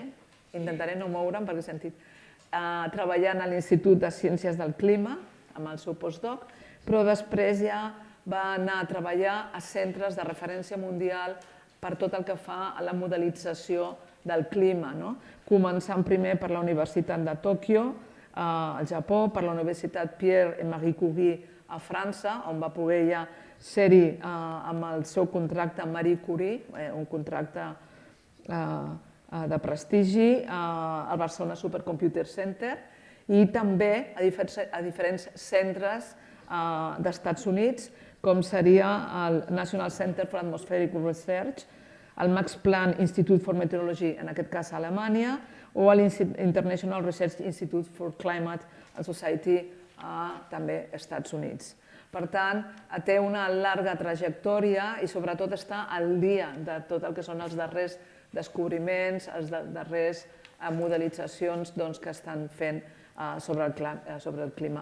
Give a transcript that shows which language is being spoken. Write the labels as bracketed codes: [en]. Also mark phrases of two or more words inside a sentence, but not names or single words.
[ca] Intentaré no moure'm perquè he sentit, treballant a l'Institut de Ciències del Clima, amb el seu postdoc, però després ja va anar a treballar a centres de referència mundial per tot el que fa a la modelització del clima, començant primer per la Universitat de Tòquio, al Japó, per la Universitat Pierre et Marie Curie a França, on va poder ja ser-hi amb el seu contracte amb Marie Curie, un contracte de prestigi, al Barcelona Supercomputer Center, i també a diferents centres d'Estats Units, com seria el National Center for Atmospheric Research, el Max Planck Institute for Meteorology, en aquest cas a Alemanya, o l'International Research Institute for Climate and Society, també als Estats Units. Per tant, té una llarga trajectòria i sobretot està al dia de tot el que són els darrers descobriments, les darreres modelitzacions que estan fent sobre el clima.